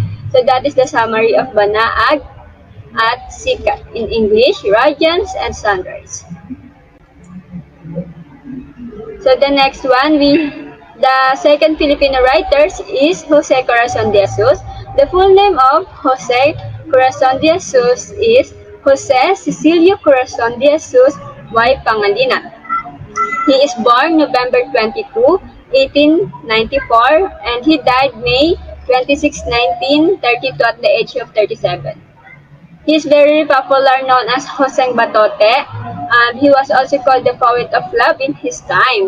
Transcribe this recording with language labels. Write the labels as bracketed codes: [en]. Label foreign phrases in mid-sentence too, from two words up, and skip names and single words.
[en] So that is the summary of Banaag at Sikat. In English, Radiance and Sunrise. So the next one, the second Filipino writer is Jose Corazon de Jesus. The full name of Jose Corazon de Jesus is Jose Cecilio Corazon de Jesus y Pangilinan. He is born November 22, 1894, and he died May 26, 1932 at the age of 37. He is very popular, known as Joseng Batote. He was also called the poet of love in his time.